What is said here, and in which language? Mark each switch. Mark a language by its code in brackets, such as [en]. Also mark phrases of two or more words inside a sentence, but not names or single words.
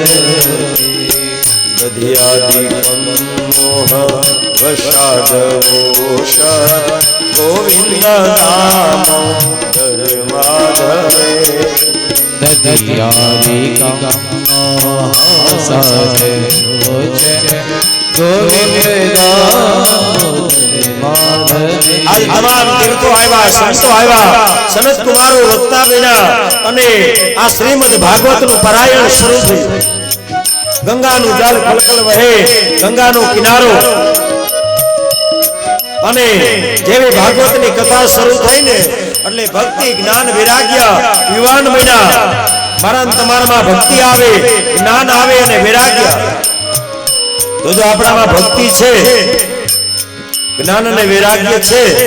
[sa] दध्यादिकं मोह वशादवोष गोविंद नाम धर्माधरे दध्यादिकं मोह वशादवोष गोविंद [gu] आज તમામ તીર્થો આવ્યા સંતો આવ્યા સનત કુમારો વક્તા બન્યા અને આ શ્રીમદ ભાગવત નું પારાયણ શરૂ થયું ગંગાનું જળ કલકલ વહે ગંગાનો કિનારો અને જેવી ભાગવતની કથા શરૂ થઈ ને એટલે ભક્તિ જ્ઞાન વૈરાગ્ય યુવાન બન્યા મારા તમારામાં ભક્તિ આવે જ્ઞાન આવે અને વૈરાગ્ય તો જો આપણામાં ભક્તિ છે જ્ઞાન અને વૈરાગ્ય છે